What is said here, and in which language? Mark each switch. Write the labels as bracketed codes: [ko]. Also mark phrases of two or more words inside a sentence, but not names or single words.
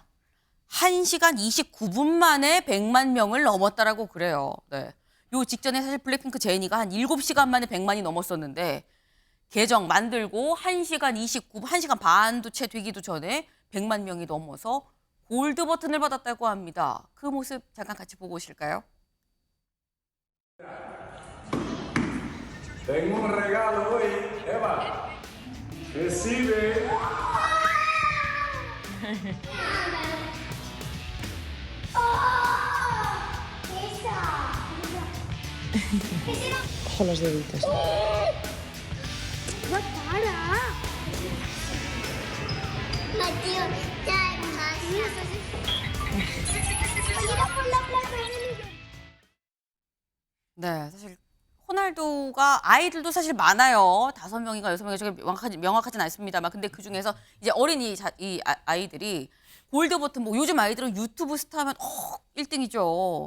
[ko] 1시간 29분 만에 100만 명을 넘었다라고 그래요. 네. 요 직전에 사실 블랙핑크 제니가 한 7시간 만에 100만이 넘었었는데 계정 만들고 1시간 반도 채 되기도 전에 100만 명이 넘어서 골드 버튼을 받았다고 합니다. 그 모습 잠깐 같이 보고 오실까요? [es] Tengo un regalo hoy, Eva. Recibe. Ojo los deditos. ¡No para! Mateo, ya más. [ko] 네, 사실 호날두가 아이들도 사실 많아요. 5명인가 6명인가 저게 명확하진 않습니다만 근데 그 중에서 이제 어린이 아이들이 골드 버튼 뭐 요즘 아이들은 유튜브 스타면 1등이죠.